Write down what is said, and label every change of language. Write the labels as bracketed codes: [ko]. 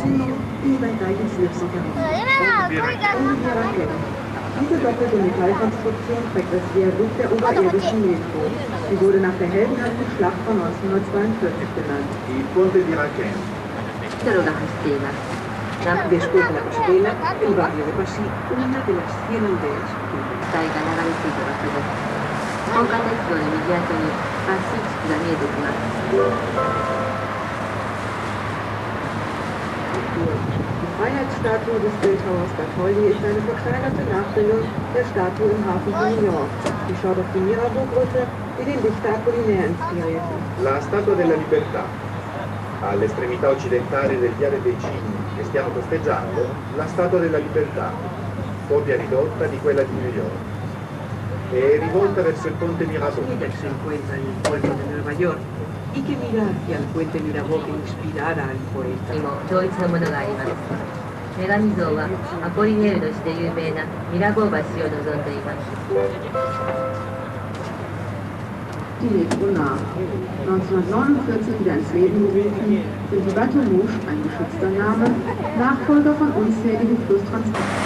[fr] Une bataille 1940. [de] Diese doppelte Metallkonstruktion trägt das Viadukt der oberirdischen Metro. Sie wurde nach der heldenhaften Schlacht von 1942 benannt. [it] Il ponte di Raquel. [ja] 道路が走っています。 [es] Después de la Pasarela, el barrio de Passy, una de las 100 aldeas. [ja] 機体が流れ着いた場所です。高架鉄道の右後にパッシー地区が見えてきます。 [de] Die Freiheitsstatue des Bildhauers Bartholdi ist eine verkleinerte Nachbildung der Statue im Hafen von New York. Die schaut auf die Mirabeau-Brücke, die den Dichter Apollinaire inspirierte. [it] La Statua della Libertà. All'estremità occidentale del Viale dei Cigni che stiamo costeggiando, la Statua della Libertà, copia ridotta di quella di New York. E rivolta verso il ponte Mirabeau. [es] Ella se encuentra en el puerto de Nueva York y que mira hacia el puente Mirabeau que inspirara al poeta. [ja] にも統一のものがあります。女神像はアポリネールの詩で有名なミラボー橋を望んでいます。 [de] Die Metro nach. 1949 wieder ins Leben gerufen, sind die Waterloo, ein geschützter Name, Nachfolger von unzähligen Flusstransporten.